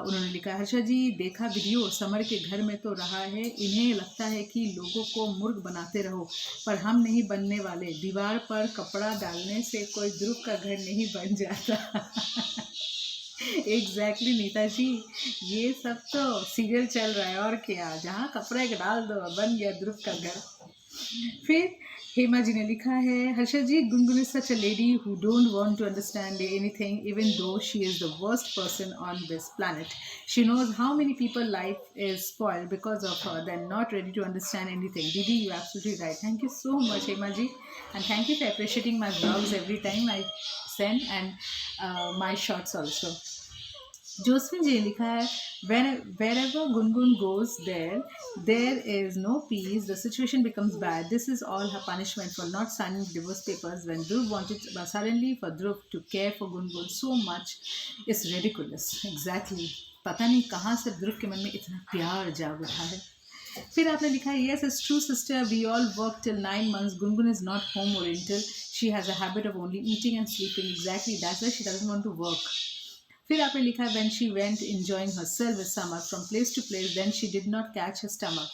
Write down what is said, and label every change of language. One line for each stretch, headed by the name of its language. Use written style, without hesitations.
Hindi: उन्होंने लिखा, हर्षा जी देखा वीडियो, समर के घर में तो रहा है, इन्हें लगता है कि लोगों को मूर्ख बनाते रहो, पर हम नहीं बनने वाले। दीवार पर कपड़ा डालने से कोई ध्रुव का घर नहीं बन जाता। एग्जैक्टली नीता जी, ये सब तो सीरियल चल रहा है, और क्या, जहाँ कपड़ा एक डाल दो बन गया ध्रुव का घर। फिर हेमा जी ने लिखा है,
English: Harsha ji, Gungun is such a lady who don't want to understand anything, even though she is the worst person on this planet. She knows how many people life is spoiled because of her. They're not ready to understand anything. Didi, you're absolutely right. Thank you so much, Hema ji, and thank you for appreciating my vlogs every time I send, and my shorts also.
Hindi: Josephine जी ने लिखा है,
English: wherever Gungun goes, there is no peace. The situation becomes bad. This is all her punishment for not signing divorce papers when Dhruv wanted suddenly for Dhruv to care for Gungun so much is ridiculous. Exactly.
Hindi: पता नहीं कहाँ से ध्रुव के मन में इतना प्यार जाग उठा है। फिर आपने लिखा है,
English: yes it's true sister, we all work till 9 months. Gungun is not home oriental. She has a habit of only eating and sleeping. Exactly, that's why she doesn't want to work.
Hindi: फिर आपने लिखा है,
English: when she went enjoying herself with Samar from place to place, then she did not catch her stomach.